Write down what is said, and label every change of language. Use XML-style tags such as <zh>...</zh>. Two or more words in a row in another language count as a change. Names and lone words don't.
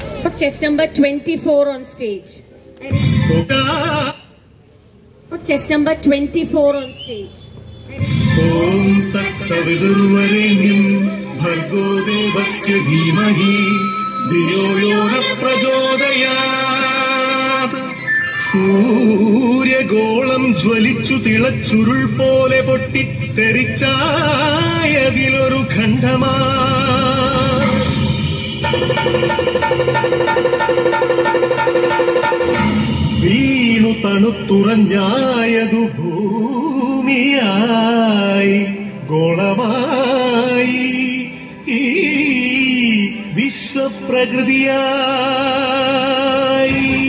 <en>Put chest number 24 on stage. Put chest number 24 on stage.</en> <sa>ॐ तत् सवितुर्वरेण्यं भर्गो देवस्य धीमहि धियो योनः प्रचोदयात्.</sa> <ml>സൂര്യഗോളം ജ്വലിച്ചു തിളച്ചുരുൾ പോലെ പൊട്ടി തെറിച്ചായതിലൊരു ഖണ്ഡമാ വീണു തണുത്തുറഞ്ഞായതു ഭൂമിയായി ഗോളമായി ഈ വിശ്വപ്രകൃതിയായി.</ml>